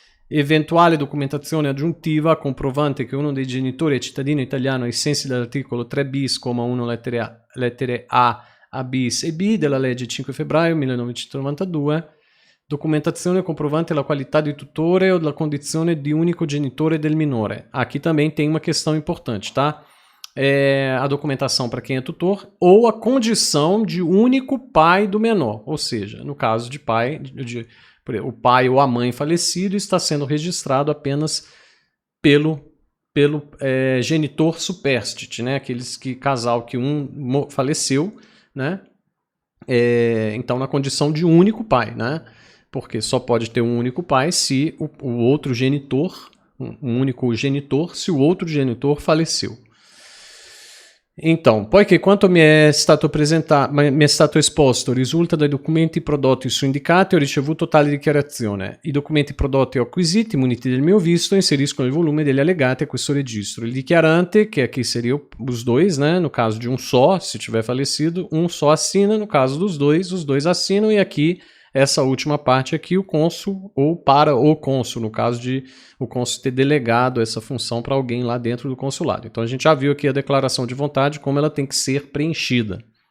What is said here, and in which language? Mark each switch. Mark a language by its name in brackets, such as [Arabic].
[Italian] eventuale documentazione aggiuntiva comprovante che uno dei genitori è cittadino italiano ai sensi dell'articolo 3 bis, 1 lettere A bis e B della legge 5 febbraio 1992, documentazione comprovante la qualità di tutore ou la condizione di unico genitore del minore. [Portuguese] Aqui também tem uma questão importante, tá? A documentação para quem é tutor ou a condição de único pai do menor, ou seja, no caso de pai, o pai ou a mãe falecido está sendo registrado apenas pelo pelo genitor superstite, né? Aqueles casal que um faleceu, né? Então, na condição de único pai, né? Porque só pode ter um único pai se o outro genitor, um único genitor, se o outro genitor faleceu. [Italian] Então, poiché quanto mi è stato esposto risulta dai documenti prodotti su indicati, ho ricevuto tale dichiarazione. I documenti prodotti o acquisiti, muniti del mio visto, inseriscono il volume degli allegati a questo registro. Il dichiarante, [Portuguese] que aqui seria os dois, né? No caso de um só, se tiver falecido, um só assina. No caso dos dois, os dois assinam. E aqui, essa última parte aqui, o cônsul ou para o cônsul, no caso de o cônsul ter delegado essa função para alguém lá dentro do consulado. Então a gente já viu aqui a declaração de vontade, como ela tem que ser preenchida.